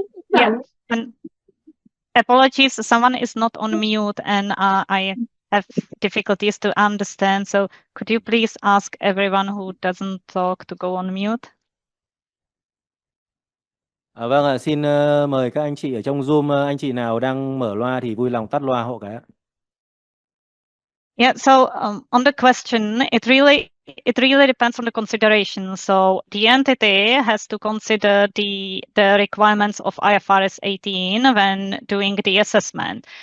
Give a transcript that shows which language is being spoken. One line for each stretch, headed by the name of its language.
English: Yeah, and apologies, someone is not on mute and I have difficulties to understand. So could you please ask everyone who doesn't talk to go on mute?
Vietnamese: Vâng ạ, xin mời các anh chị ở trong Zoom, anh chị nào đang mở loa thì vui lòng tắt loa hộ cái ạ.
English: Yeah, so on the question, it really it really depends on the consideration. So the entity has to consider the requirements of IFRS 18 when doing the assessment.